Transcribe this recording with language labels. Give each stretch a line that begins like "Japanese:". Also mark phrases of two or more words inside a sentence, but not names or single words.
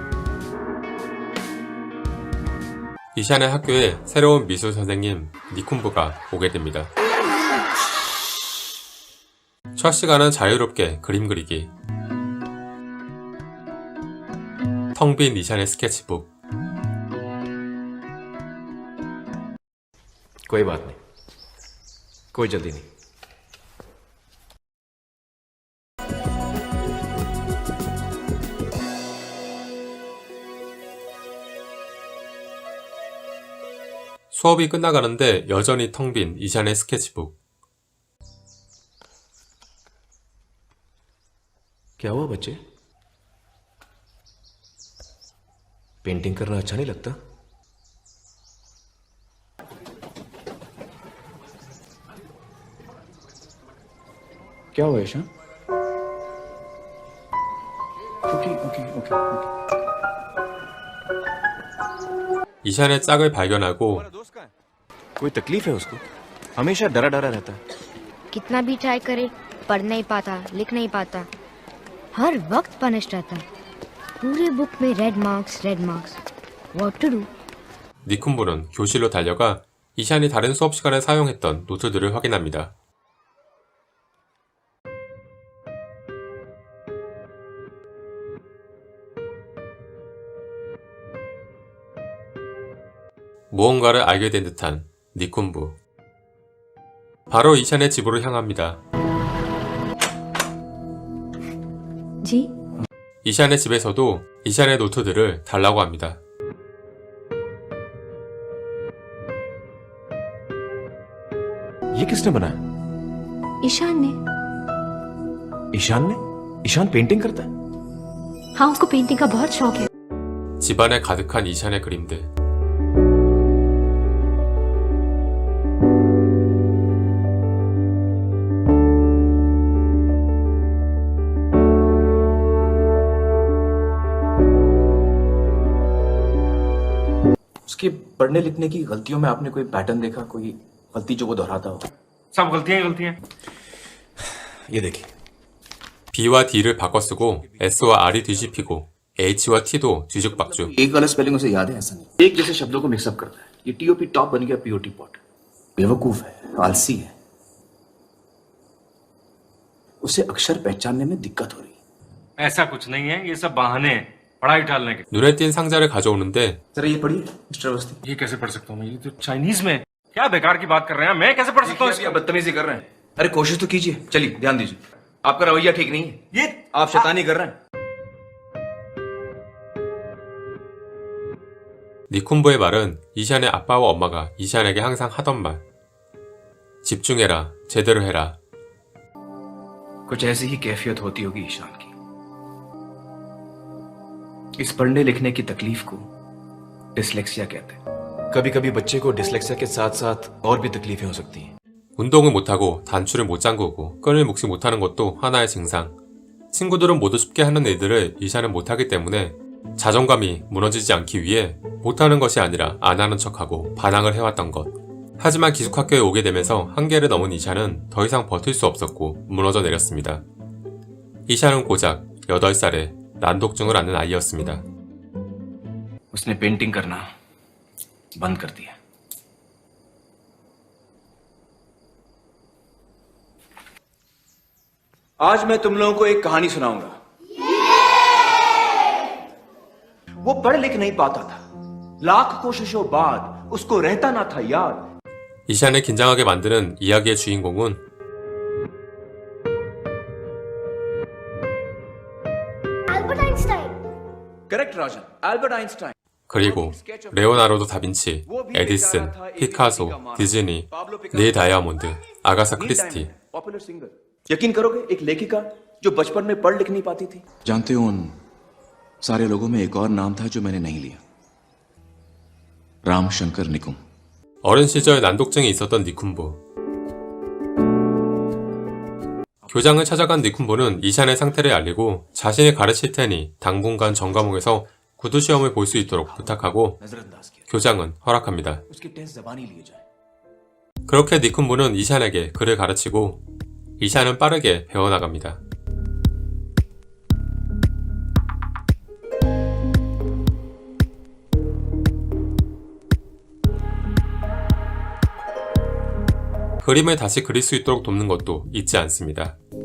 Korean: 이샨의 학교에 새로운 미술 선생님 니쿤부가 오게 됩니다. 첫 시간은 자유롭게 그림 그리기. 텅 빈 이샨의 스케치북.
Hindi: कोई बात नहीं, कोई जल्दी नहीं.
Korean: 수업이 끝나가는데 여전히 텅 빈 이샨의 스케치북.
Hindi: क्या हुआ बच्चे? पेंटिंग करना अच्छा नहीं लगता? क्या हुआ ईशान? ओके.
Korean: 이샨의 짝을 발견하고
Hindi: कोई तकलीफ है उसको? हमेशा डरा डरा रहता है. कितना भी ट्राई करे पढ़ नहीं पाता, लिख नहीं पाता, हर वक्त पनिश रहता. पूरे बुक में
English: red marks. what to do?
Korean: 니쿤부는 교실로 달려가 이샨이 다른 수업 시간에 사용했던 노트들을 확인합니다. 무언가를 알게 된 듯한 니쿤부. 바로 이샨의 집으로 향합니다.
Hindi: जी
Korean: 이샨의 집에서도 이샨의 노트들을 달라고 합니다.
Hindi: ये किसने बनाया? ईशान ने. ईशान ने? ईशान पेंटिंग करता है? हाँ, उसको पेंटिंग का बहुत शौक है.
Korean: 집안에 가득한 이샨의 그림들.
Hindi: उसके पढ़ने लिखने की गलतियों में आपने कोई पैटर्न देखा, कोई गलती जो वो दोहराता हो? सब गलतियां. ये देखिए.
Korean: B와 D를 바꿔 쓰고 S와 R이 뒤집히고 H와 T도 뒤죽박죽.
Hindi: एक गलत स्पेलिंग उसे याद है, ऐसा नहीं. एक जैसे शब्दों को मिक्सअप करता है. ये
English: T-O-P top
Hindi: बन गया
English: P-O-T pot.
Hindi: बेवकूफ है, आलसी है. उसे अक्षर पहचानने में दिक्कत हो रही है. ऐसा कुछ नहीं है, ये सब बहाने हैं पढ़ाई टालने के.
Korean: 눈에 띈 상자를 가져오는데
Hindi: जरा ये पढ़िए मिस्टर अवस्थी. ये कैसे पढ़ सकता हूँ मैं? ये तो चाइनीज में. क्या बेकार की बात कर रहे हैं? मैं कैसे पढ़ सकता हूँ? आप बदतमीजी कर रहे हैं. अरे कोशिश तो कीजिए. चलिए ध्यान दीजिए. आपका रवैया ठीक नहीं है. ये आप शैतानी कर रहे हैं.
Korean: 니쿤부의 말은 이샨의 아빠와 엄마가 이샨에게 항상 하던 말. 집중해라, 제대로 해라.
Hindi: कुछ ऐसी ही कैफियत होती होगी ईशान की. इस पढ़ने लिखने की तकलीफ को डिसलेक्सिया कहते हैं. कभी कभी बच्चे को डिसलेक्सिया के साथ साथ और भी तकलीफें हो सकती हैं.
Korean: 운동을 못하고 단추를 못 잠그고 끈을 묶지 못하는 것도 하나의 증상. 친구들은 모두 쉽게 하는 일들을 이샨은 못하기 때문에 자존감이 무너지지 않기 위해 못하는 것이 아니라 안 하는 척하고 반항을 해왔던 것. 하지만 기숙학교에 오게 되면서 한계를 넘은 이샨은 더 이상 버틸 수 없었고 무너져 내렸습니다. 이샨은 고작 8살에 난독증을 앓는 아이였습니다.
Hindi: उसने पेंटिंग करना बंद कर दिया. आज मैं तुम लोगों को एक कहानी सुनाऊंगा. वो पढ़ लिख नहीं पाता था. लाख कोशिशों बाद उसको रहता ना था याद.
Korean: 이샨을 긴장하게 만드는 이야기의 주인공은
Hindi: एल्बर्ट आइंस्टाइन. करेक्ट राजन, एल्बर्ट आइंस्टाइन.
Korean: 그리고 레오나르도 다빈치, 에디슨, 피카소, 디즈니, 릴 다이아몬드, 아가사 크리스티.
English: popular singer.
Hindi: यकीन करोगे एक लेखिका जो बचपन में पढ़ लिख नहीं पाती थी. जानते हो उन सारे लोगों में एक और नाम था जो मैंने नहीं लिया, रामशंकर निकुम.
Korean: 어린 시절 난독증이 있었던 니쿤보. 교장을 찾아간 니쿤보는 이샨의 상태를 알리고 자신이 가르칠 테니 당분간 전 과목에서 구두 시험을 볼 수 있도록 부탁하고 교장은 허락합니다.
Hindi: उसकी टेस्ट ज़बानी लिए जाए.
Korean: 그렇게 니쿤보는 이샨에게 글을 가르치고 이샨은 빠르게 배워나갑니다. 그림을 다시 그릴 수 있도록 돕는 것도 잊지 않습니다.